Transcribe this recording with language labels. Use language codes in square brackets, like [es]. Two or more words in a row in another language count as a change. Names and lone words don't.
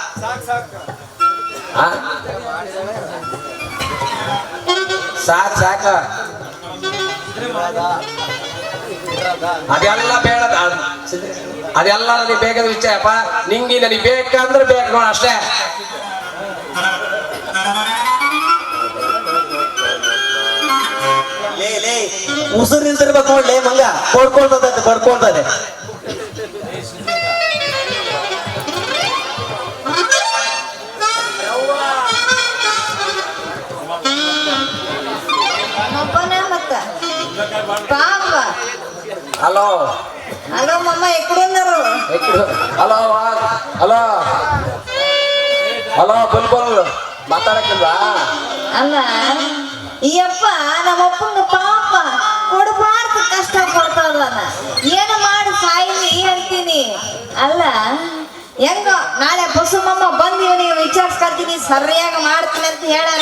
[kn] ಸಾಕ ಅದೆಲ್ಲ ಬೇಡ, ಅದೆಲ್ಲ ನನಗೆ ಬೇಕಾದ ವಿಷಯಪ್ಪ. ನಿಂಗೆ ನನಗೆ ಬೇಕಂದ್ರೆ ಬೇಕು ನೋಡ ಅಷ್ಟೇ. ಲೇ ಉಸಿರು ನಿಂತಿರ್ಬೇಕು ನೋಡ್ಲೇ ಮಂಗ, ಬಡ್ಕೊಳ್ತದೆ. [te] హలో హలో మమ్మ ఎక్కడున్నారు? [kn] హలో హలో హలో ಬುಲ್ಬುಲ್ ಮಾತಾಡಕ್ಕಿಲ್ವಾ? ಅಲ್ಲ ಈ ಅಪ್ಪ ನಮ್ಮಪ್ಪಂಗ ಪಾಪ ಕೊಡಬಾರ್ದು ಕಷ್ಟ ಕೊಡ್ತಾನ. ಏನು ಮಾಡಿ ಸಾಯಿಲಿ ಅಂತೀನಿ. ಅಲ್ಲ ಹೆಂಗ ನಾಳೆ ಬಸವಮ್ಮ ಬಂದು ಇವನಿಗೆ ವಿಚಾರಿಸ್ಕೊಳ್ತೀನಿ, ಸರಿಯಾಗಿ ಮಾಡ್ತೀನಿ ಅಂತ ಹೇಳೋಣ.